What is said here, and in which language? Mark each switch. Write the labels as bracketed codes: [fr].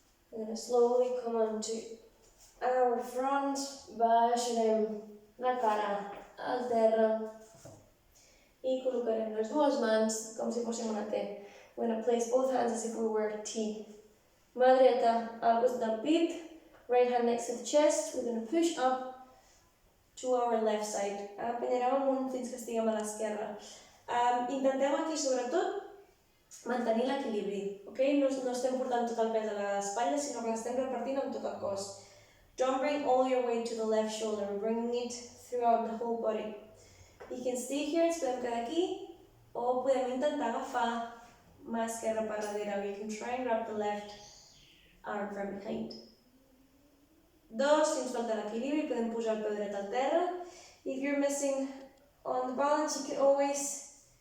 [en] We're going to slowly come onto our front, [ca] baixarem la cara al terra i col·locarem les dues mans com si fóssim una T. [en] We're going to place both hands as if we were a T. [ca] Mà dreta al costat del pit, [en] right hand next to the chest. We're going to push up to our left side. [ca] Empenyarem amunt fins que estiguem a l'esquerra. Intentem aquí, sobretot, mantenir l'equilibri. Okay? No estem portant tot el pes a l'espatlla, sinó que l'estem repartint amb tot el cos. [en] Don't bring all your weight to the left shoulder. We're bringing it throughout the whole body. You can stay here, [ca] ens podem quedar aquí, o podem intentar agafar mà esquerra per darrere. [en] You can try and grab the left arm from behind. [ca] 2, si ens falta l'equilibri, podem posar el peu dret al terra. [en] If you're missing on the balance, you can always